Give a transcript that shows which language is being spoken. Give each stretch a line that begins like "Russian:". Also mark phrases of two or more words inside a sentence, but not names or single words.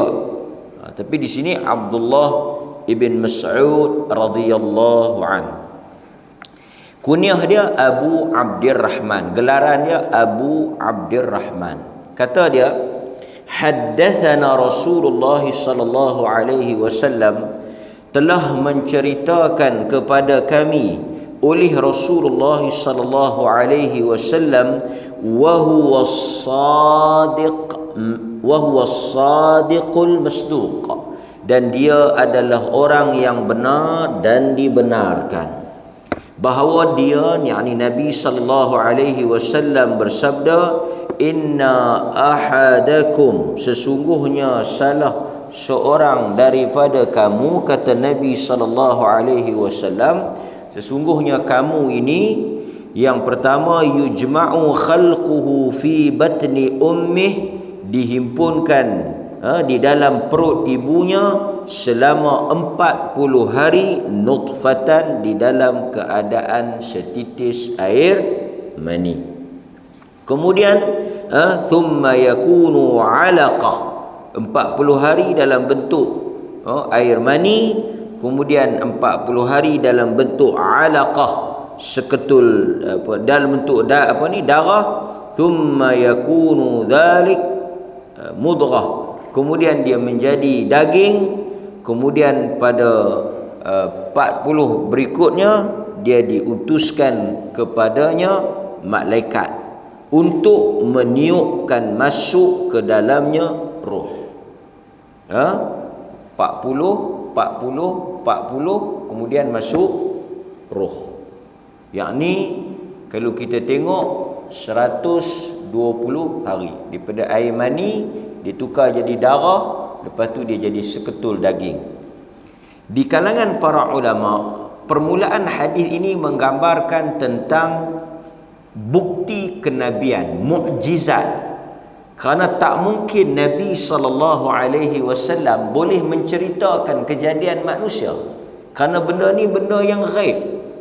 Malay: Tapi di sini Abdullah ibn Mas'ud
Arabic: رضي الله عنه.
Malay: Kunyah dia Abu Abdirrahman, gelaran dia Abu Abdirrahman. Kata dia,
Arabic: حدثنا رسول الله صلى الله عليه وسلم,
Malay: telah menceritakan kepada kami oleh Rasulullah
Arabic: صلى الله عليه وسلم, وهو الصادق المصدوق,
Malay: dan dia adalah orang yang benar dan dibenarkan. Bahawa dia, yakni Nabi
Arabic: صلى الله عليه وسلم
Malay: bersabda,
Arabic: إن أحدكم,
Malay: sesungguhnya salah seorang daripada kamu, kata Nabi
Arabic: صلى الله عليه وسلم,
Malay: sesungguhnya kamu ini, yang pertama,
Arabic: يجمع خلقه في بطن أمه,
Malay: dihimpunkan di dalam perut ibunya selama 40 hari, nutfatan, di dalam keadaan setitis air mani. Kemudian
Arabic: ثم يكون علقة,
Malay: 40 hari dalam bentuk air mani, kemudian 40 hari dalam bentuk 'alaqah, seketul dalam bentuk darah,
Arabic: ثم يكون ذلك مضغة,
Malay: kemudian dia menjadi daging, kemudian pada 40 berikutnya dia diutuskan kepadanya malaikat untuk meniupkan masuk ke dalamnya roh. 40 kemudian masuk roh. Yakni kalau kita tengok 120 hari daripada air mani ditukar jadi darah, lepas tu dia jadi seketul daging. Di kalangan para ulama, permulaan hadis ini menggambarkan tentang bukti kenabian, mukjizat. Kerana tak mungkin Nabi SAW boleh menceritakan kejadian manusia, kerana benda ni benda yang ghaib.